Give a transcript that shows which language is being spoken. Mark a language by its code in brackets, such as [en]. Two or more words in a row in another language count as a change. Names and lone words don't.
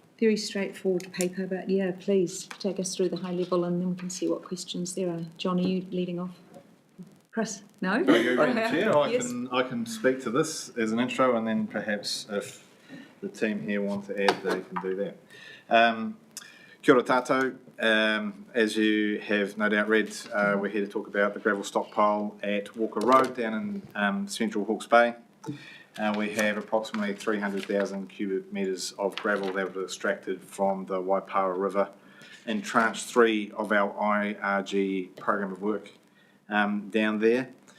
[en] Very straightforward paper, but yeah, please take us through the high level and then we can see what questions there are. John, are you leading off? Chris? No? Yes. I can speak to this as an intro, and then perhaps if the team here want to add, they can do that. [mi] Kia ora tātou. [en] As you have no doubt read, we're here to talk about the gravel stockpile at Walker Road down in central Hawke's Bay. We have approximately 300,000 cubic metres of gravel that was extracted from the Waipawa River in tranche 3 of our IRG program of work down there.